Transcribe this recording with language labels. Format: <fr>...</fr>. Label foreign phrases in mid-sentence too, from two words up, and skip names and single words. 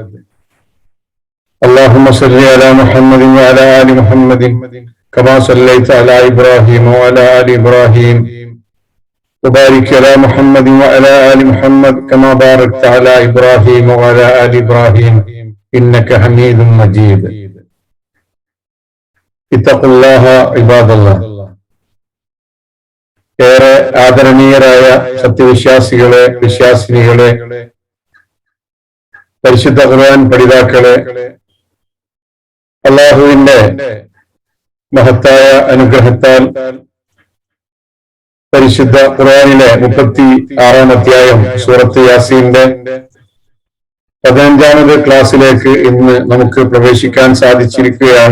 <ar>اللهم صل على محمد وعلى آل محمد كما صليت على إبراهيم وعلى آل إبراهيم، وبارك على محمد وعلى آل محمد كما باركت على إبراهيم وعلى آل إبراهيم إنك حميد مجيد. اتقوا الله عباد الله.</ar> <ml>ഏറെ ആദരണീയരായ സത്യവിശ്വാസികളെ, വിശ്വാസിനികളെ, പരിശുദ്ധ ഖുർആൻ പഠിതാക്കളെ, അല്ലാഹുവിന്റെ മഹത്തായ അനുഗ്രഹത്താൽ പരിശുദ്ധ ഖുർആനിലെ 36-ാം അധ്യായം സൂറത്ത് യാസീന്റെ 15ാമത് ക്ലാസ്സിലേക്ക് ഇന്ന് നമുക്ക് പ്രവേശിക്കാൻ സാധിച്ചിരിക്കുകയാണ്.</ml>